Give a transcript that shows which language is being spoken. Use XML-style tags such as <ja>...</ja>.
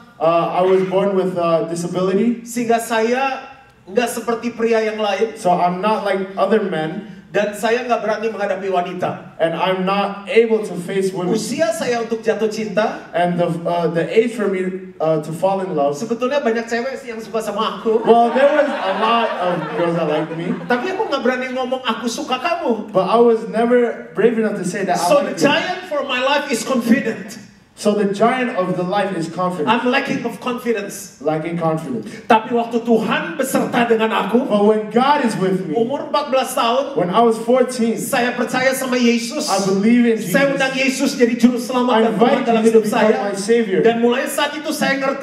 <en>I was born with disability,</en> <id>sehingga saya nggak seperti pria yang lain</id> <en>so I'm not like other men,</en> <id>dan saya nggak berani menghadapi wanita.</id> <en>and I'm not able to face women.</en> <id>Usia saya untuk jatuh cinta,</id> <en>And the age for me to fall in love.</en> <id>sebetulnya banyak cewek sih yang suka sama aku.</id> <en>Well, there was a lot of girls that liked me,</en> <id>Tapi aku nggak berani ngomong aku suka kamu.</id> <en>but I was never brave enough to say that So I liked you. giant for my life is confident. So the giant of the life is confidence, I'm lacking of confidence. lacking confidence.</en> <id>Tapi waktu Tuhan beserta dengan aku,</id> <en>But when God is with me,</en> <id>umur 14 tahun,</id> <en>when I was 14,</en> <id>saya percaya sama Yesus.</id> <en>I believe in</en> <id>Saya undang</id> <en>Jesus.</en> <id>Yesus jadi juru</id> <en>I</en> <id>selamat dan Tuhan</id> <en>invite</en> <id>dalam</id> <en>Jesus to</en> <id>hidup</id> <en>become</en> <id>saya.</id> <en>my Savior.</en> <id>Dan mulai saat itu saya ngerti</id>